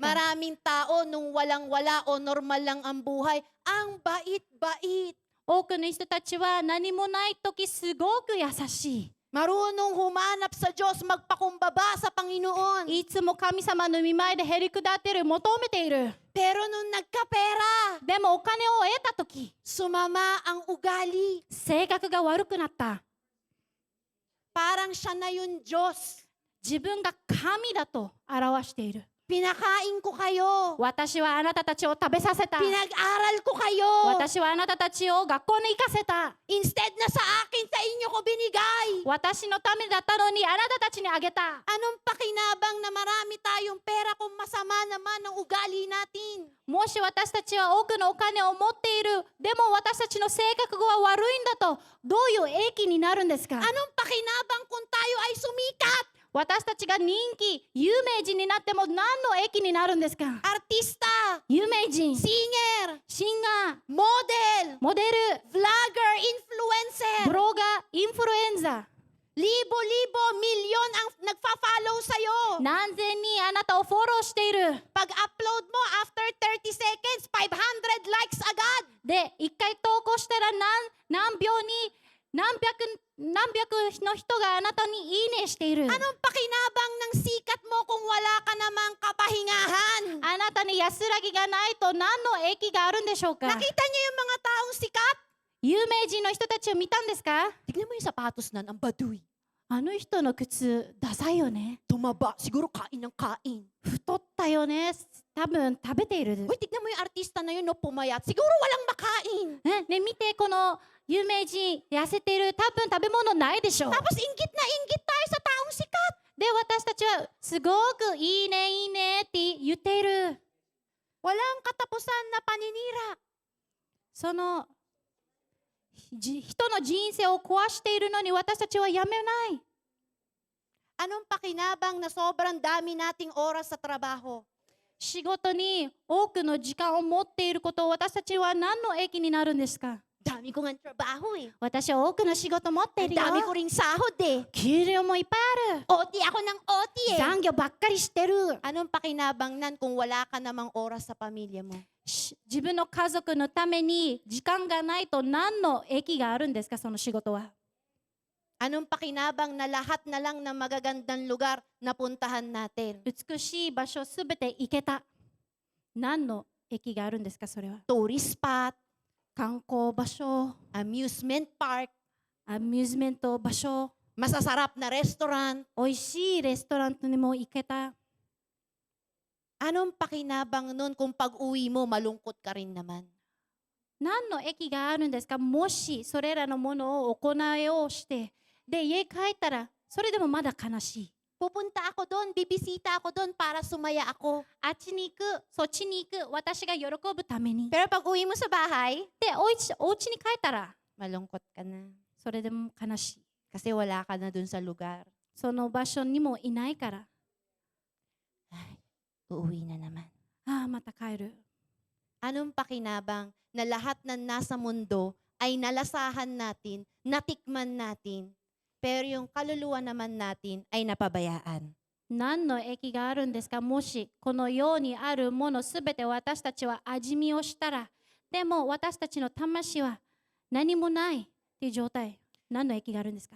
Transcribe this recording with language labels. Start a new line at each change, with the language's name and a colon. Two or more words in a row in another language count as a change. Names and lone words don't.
Filipino: Maraming tao nung walang-wala o normal lang ang buhay, ang bait-bait.
Japanese: 多くの人たちは何もない時すごく優しい。
Filipino: Marunong humanap sa Diyos, magpakumbaba sa Panginoon.
Japanese: いつも神様の御前でへりくだっている、求めている。
Filipino: Pero nung nagkapera,
Japanese: でもお金を得た時、
Filipino: sumama ang ugali.
Japanese: 性格が悪くなった。
Filipino: Parang siya na yung Diyos.
Japanese: 自分が神だと表している。
Filipino: Pinakain ko kayo.
Japanese: 私はあなたたちを食べさせた。
Filipino: Pinag-aral ko kayo.
Japanese: 私はあなたたちを学校に行かせた。
Filipino: Instead na sa akin, sa inyo ko binigay.
Japanese: 私のためだったのにあなたたちにあげた。
Filipino: Anong pakinabang na marami tayong pera kung masama naman ang ugali natin?
Japanese: もし私たちは多くのお金を持っている、でも私たちの性格が悪いんだと、どういう益になるんですか。
Filipino: Anong pakinabang kung tayo ay sumikat?
Japanese: 私たちが人気、有名人になっても何の益になるんですか。
Filipino: Artista,
Japanese: 有名人、
Filipino: singer,
Japanese: シンガー、
Filipino: model,
Japanese: モデル、
English: vlogger, influencer.
Japanese: ブロガー、インフルエンザ。
Filipino: Libo-libo, milyon ang nagfa-follow sa'yo.
Japanese: 何千人あなたをフォローしている。
Filipino: Pag-upload mo,
English: after 30 seconds, 500 likes
Filipino: agad.
Japanese: で、一回投稿したら何秒に何百の人があなたにいいねしている。
Filipino: Anong pakinabang ng sikat mo kung wala ka namang kapahingahan?
Japanese: あなたに安らぎがないと何の益があるんでしょうか。
Filipino: Nakita niyo yung mga taong sikat?
Japanese: 有名人の人たちを見たんですか。
Filipino: Tignan mo yung sapatos na, ang baduy.
Japanese: あの人の靴ダサいよね。
Filipino: Tumaba, siguro kain ng kain.
Japanese: 太ったよね。多分食べている。
Filipino: Uy, tignan mo yung artista na yun, no, pumayat. Siguro walang makain.
Japanese: ね、見てこの有名人痩せている。多分食べ物ないでしょう。
Filipino: Tapos inggit na inggit tayo sa taong sikat.
Japanese: で、私たちはすごくいいねいいねって言っている。
Filipino: Walang katapusan na paninira.
Japanese: その人の人生を壊しているのに私たちはやめない。
Filipino: Anong pakinabang na sobrang dami nating oras sa trabaho?
Japanese: 仕事に多くの時間を持っていることを私たちは何の益になるんですか。
Filipino: Dami ko nga trabaho eh.
Japanese: 私は多くの仕事持っているよ。
Filipino: Dami ko ring sahod eh.
Japanese: 給料もいっぱいある。
Filipino: OT ako ng OT eh.
Japanese: 残業ばっかりしてる。
Filipino: Anong pakinabang nan kung wala ka namang oras sa pamilya mo?
Japanese: 自分の家族のために時間がないと何の益があるんですか、その仕事は。
Filipino: Anong pakinabang na lahat na lang ng magagandang lugar na puntahan natin?
Japanese: 美しい場所すべて行けた。何の益があるんですか、それは。
English: Tourist spot,
Japanese: 観光場所、
English: amusement park,
Japanese: アミューズメント場所、
Filipino: masasarap na restaurant.
Japanese: 美味しいレストランにも行けた。
Filipino: Anong pakinabang nun kung pag-uwi mo, malungkot ka rin naman?
Japanese: 何の益があるんですか、もしそれらのものを行いをして、で、家帰ったら、それでもまだ悲しい。
Filipino: Pupunta ako doon, bibisita ako doon para sumaya ako.
Japanese: あっちに行く、そっちに行く、私が喜ぶために。
Filipino: Pero pag uwi mo sa bahay,
Japanese: で、お家に帰ったら、
Filipino: malungkot ka na.
Japanese: それでも悲しい。
Filipino: Kasi wala ka na doon sa lugar.
Japanese: その場所にもいないから、
Filipino: Ay, uuwi na naman.
Japanese: ああ、また帰る。
Filipino: Anong pakinabang na lahat ng nasa mundo ay nalasahan natin, natikman natin, pero yung kaluluwa naman natin ay napabayaan?
Japanese: 何の益があるんですか、もしこの世にあるものすべて私たちは味見をしたら、でも私たちの魂は何もないっていう状態、何の益があるんですか。